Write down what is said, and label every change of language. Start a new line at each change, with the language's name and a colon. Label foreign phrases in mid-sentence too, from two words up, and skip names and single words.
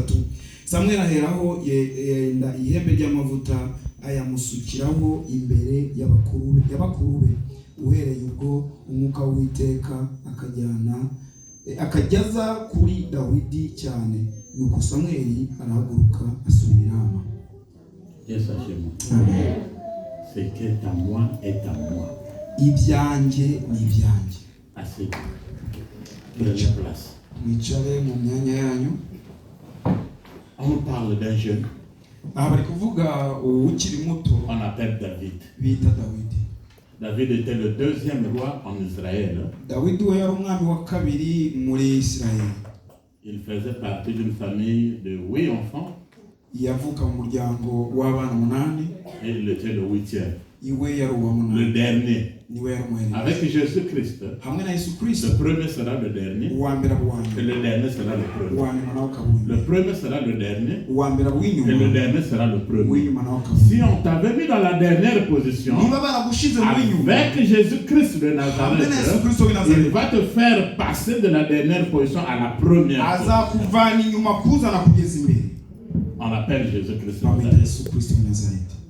Kinyarwanda: Samweli aheraho yenda ihembe ry'amavuta ayamusukiraho imbere y'abakuru be. Uhereye ubwo umwuka w'Uwiteka akajyaza kuri Dawidi cyane. Nuko Samweli arahaguruka asubira inama. Yesu ashimwe.
French: Amen. Ce qui est à moi est à moi.
Kinyarwanda: Ibyanjye ni ibyanjye.
French: Assez. Prenez place.
Kinyarwanda: Mwicare mu myanya yanyu.
French: On parle d'un jeune.
Kinyarwanda: Bari kuvuga ukiri muto.
French: On appelle David.
Kinyarwanda: Bita Dawidi.
French: David était le 2e roi en Israël.
Kinyarwanda: Dawidi we yari umwami wa kabiri muri Israël.
French: Il faisait partie d'une famille de 8 enfants.
Kinyarwanda: Yavuka mu muryango w'abana 8.
French: Et il était le 8e.
Kinyarwanda: Iwe yari uwa 8.
French: Le dernier.
Kinyarwanda: Niwe yari umuhererezi.
French: Avec Jésus-Christ.
Kinyarwanda: Hamwe na Yesu Kristo.
French: Le premier sera le dernier.
Kinyarwanda: Uwa mbere
French: Et le dernier sera le premier.
Kinyarwanda: Uwa nyuma nawe kabiri.
French: Le premier sera le dernier.
Kinyarwanda: Uwa mbere w'inyuma.
French: Et le dernier sera le premier.
Kinyarwanda: W'inyuma nawe kabiri.
French: Si on t'avait mis dans la dernière position, avec Jésus-Christ de Nazareth, il va te faire passer de la dernière position à la première position. On appelle Jésus-Christ de Nazareth.